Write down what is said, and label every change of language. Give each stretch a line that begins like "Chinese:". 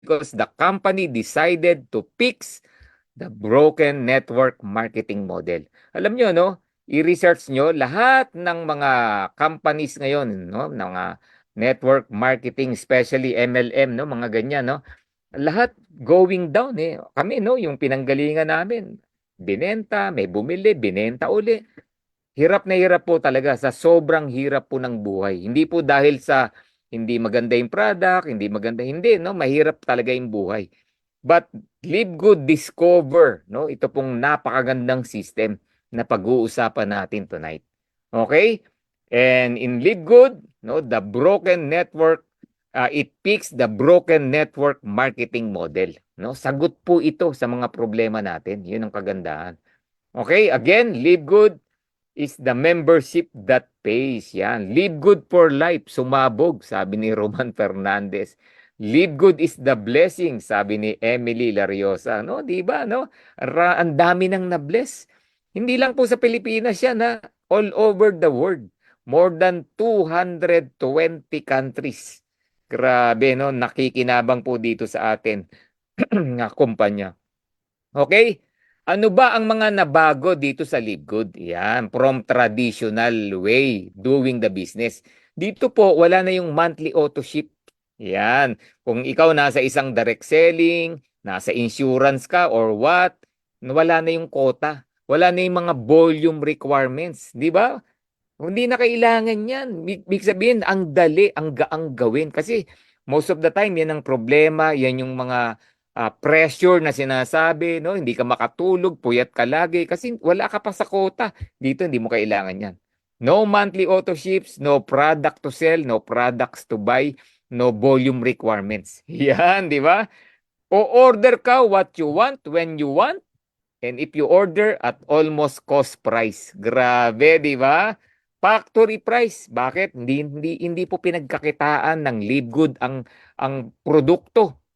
English: because the company decided to fix the broken network marketing model.
Filipino: Alam nyo, no? I-research nyo lahat ng mga companies ngayon, no? Mga network marketing, especially MLM, no? Mga ganyan, no? Lahat going down eh. Kami, no? Yung pinanggalingan namin, binenta, may bumili, binenta uli. Hirap na hirap po talaga sa sobrang hirap po ng buhay. Hindi po dahil sa hindi maganda yung product, hindi maganda, hindi, no? Mahirap talaga yung buhay. But Live Good Discover, no? Ito pong napakagandang system na pag-uusapan natin tonight. Okay?
English: And in Live Good, no, the broken network, it fixes the broken network marketing model, no?
Filipino: Sagot po ito sa mga problema natin. 'Yun ang kagandahan. Okay?
English: Again, Live Good is the membership that pays.
Filipino: Yan. Live good for life. Sumabog, sabi ni Roman Fernandez. Live good is the blessing, sabi ni Emily Lariosa. No, di ba, no? Ang dami nang na-bless. Hindi lang po sa Pilipinas yan, ha?
English: All over the world. More than 220 countries. Grabe, no?
Filipino: Nakikinabang po dito sa atin nga kumpanya. Okay? Ano ba ang mga nabago dito sa Live Good?
English: Yan, from traditional way doing the business.
Filipino: Dito po, wala na yung monthly auto ship. Yan. Kung ikaw nasa isang direct selling, nasa insurance ka or what, wala na yung quota. Wala na yung mga volume requirements. Di ba? Hindi na kailangan yan. Big sabihin, ang dali, ang gaang gawin. Kasi
English: most of the time,
Filipino: yan ang problema. Yan yung mga pressure na sinasabi. No? Hindi ka makatulog, puyat ka lagi. Kasi wala ka pa sa quota. Dito, hindi mo kailangan yan.
English: No monthly auto ships, no product to sell, no products to buy, no volume requirements. Yan, di ba? O order ka what you want, when you want, and if you order at almost cost price.
Filipino: Grabe, di ba? Factory price. Bakit? Hindi po pinagkakitaan ng Live Good ang produkto.